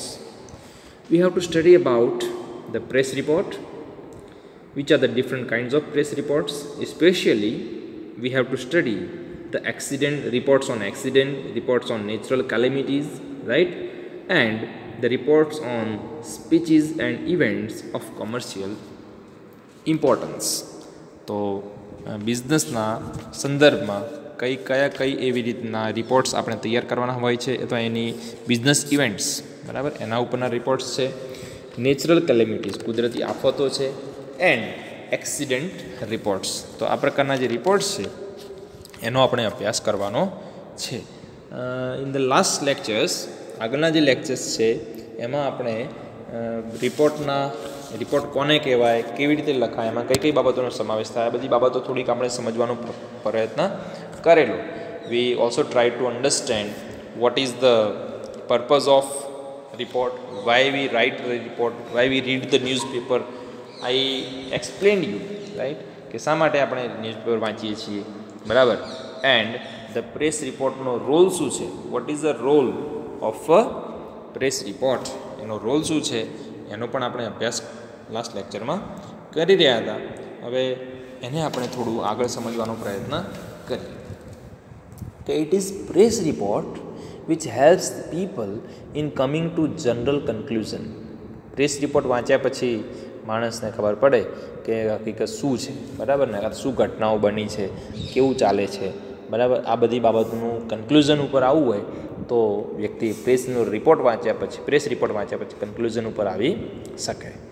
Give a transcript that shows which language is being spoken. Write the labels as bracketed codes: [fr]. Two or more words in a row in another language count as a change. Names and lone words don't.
[en] We have to study about the press report, which are the different kinds of press reports. Especially we have to study the accident reports on accident, reports on natural calamities, right, and the reports on speeches and events of commercial importance. [gu] તો બિઝનેસના સંદર્ભમાં કઈ એવી રીતના રિપોર્ટ્સ આપણે તૈયાર કરવાના હોય છે અથવા એની [en] business events, [gu] બરાબર, એના ઉપરના રિપોર્ટ્સ છે. [en] natural calamities, [gu] કુદરતી આફતો છે, [en] and accident reports. [gu] તો આ પ્રકારના જે રિપોર્ટ્સ છે એનો આપણે અભ્યાસ કરવાનો છે. [en] In the last lectures, [gu] આગળના જે લેક્ચર્સ છે એમાં આપણે રિપોર્ટ કોને કહેવાય, કેવી રીતે લખાય, એમાં કઈ બાબતોનો સમાવેશ થાય, આ બધી બાબતો થોડીક આપણે સમજવાનો પ્રયત્ન કરેલો. [en] We also try to understand what is the purpose of report, why we write the report, why we read the newspaper. I explained you, right, [gu] કે શા માટે આપણે ન્યૂઝપેપર વાંચીએ છીએ, બરાબર, [en] and the press [gu] રિપોર્ટનો રોલ શું છે, [en] what is the role of a press report, [gu] એનો રોલ શું છે એનો પણ આપણે અભ્યાસ લાસ્ટ લેક્ચરમાં કરી રહ્યા હતા. હવે એને આપણે થોડું આગળ સમજવાનો પ્રયત્ન કરીએ. [en] તો it is press report which helps people in coming to general conclusion. press report [gu] વાંચ્યા પછી માણસને ખબર પડે કે હકીકત શું છે, બરાબર ને, શું ઘટનાઓ બની છે, કેવું ચાલે છે, બરાબર, આ બધી બાબતનું કન્ક્લુઝન ઉપર આવવું હોય તો વ્યક્તિ [en] press report [gu] વાંચ્યા પછી કન્ક્લુઝન ઉપર આવી શકે.